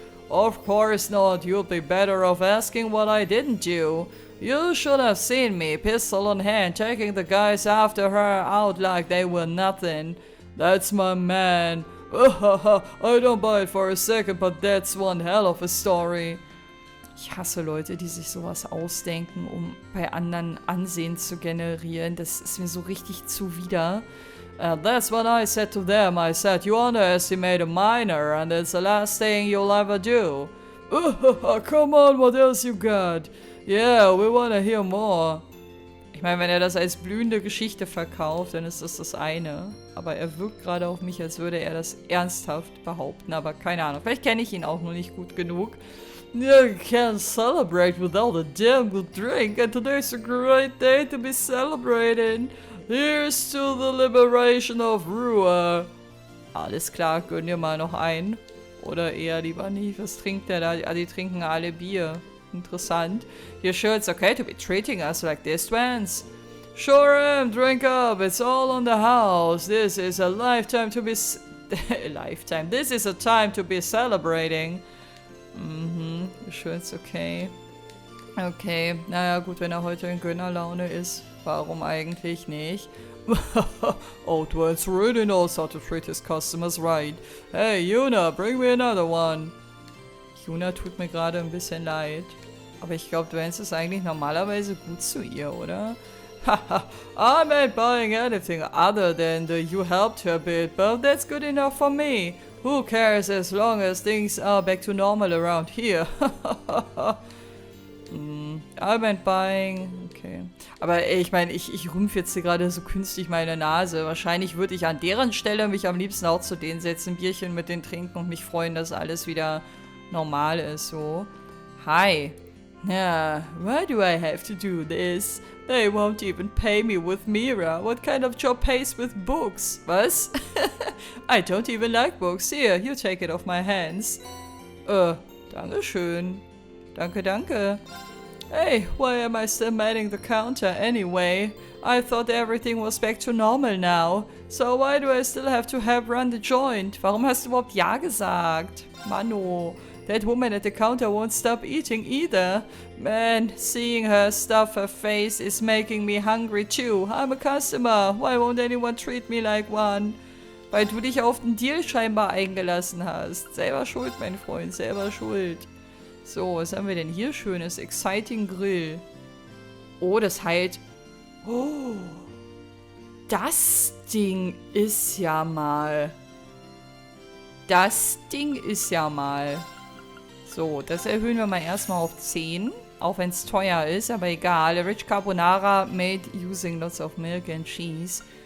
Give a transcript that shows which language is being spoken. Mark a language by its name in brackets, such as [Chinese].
[English] Of course not, you'd be better off asking what I didn't do. You should have seen me, pistol in hand, taking the guys after her out like they were nothing. That's my man. I don't buy it for a second, but that's one hell of a story. [German] Ich hasse Leute, die sich sowas ausdenken, um bei anderen Ansehen zu generieren. Das ist mir so richtig zuwider. [English] That's what I said to them. I said, you underestimate a minor, and it's the last thing you'll ever do. Come on, what else you got? Yeah, we wanna hear more. [German] Ich meine, wenn er das als blühende Geschichte verkauft, dann ist das das eine. Aber er wirkt gerade auf mich, als würde er das ernsthaft behaupten. Aber keine Ahnung, vielleicht kenne ich ihn auch noch nicht gut genug. [English] You can't celebrate without a damn good drink, and today's a great day to be celebrating. Here's to the liberation of Rua. [German] Alles klar, gönn dir mal noch ein. Oder eher lieber nicht. Was trinkt der da? Ah, die trinken alle Bier. Interessant. [English] You sure it's okay to be treating us like this, Vance? Sure am, drink up. It's all on the house. This is a lifetime to be... lifetime. This is a time to be celebrating. Mhm, you sure it's okay? [German] Okay, naja gut, wenn er heute in Gönnerlaune ist. Warum eigentlich nicht? [English] Old Vance really knows how to treat his customers right. Hey, Yuna, bring me another one. [German] Yuna tut mir gerade ein bisschen leid. Aber ich glaube, Vance ist eigentlich normalerweise gut zu ihr, oder? [English] Haha, I'm not buying anything other than the you helped her bit, but that's good enough for me. Who cares as long as things are back to normal around here? I meant buying. Okay. [German] Aber ich meine, ich rümpfe jetzt hier gerade so künstlich meine Nase. Wahrscheinlich würde ich an deren Stelle mich am liebsten auch zu denen setzen, ein Bierchen mit denen trinken und mich freuen, dass alles wieder normal ist. [English] So. Hi. Yeah, why do I have to do this? They won't even pay me with MEHR. What kind of job pays with books? [German] Was? [English] I don't even like books. Here, you take it off my hands. [German] Dankeschön. Danke, danke. [English] Hey, why am I still manning the counter anyway? I thought everything was back to normal now. So why do I still have to help run the joint? [German] Warum hast du überhaupt Ja gesagt? [English] Mano, that woman at the counter won't stop eating either. Man, seeing her stuff her face is making me hungry too. I'm a customer. Why won't anyone treat me like one? [German] Weil du dich auf den Deal scheinbar eingelassen hast. Selber schuld, mein Freund, selber schuld. So, was haben wir denn hier Schönes? Exciting Grill. Oh, das heilt... Oh, das Ding ist ja mal... Das Ding ist ja mal... So, das erhöhen wir mal erstmal auf 10. Auch wenn es teuer ist, aber egal. [English] Rich Carbonara made using lots of milk and cheese.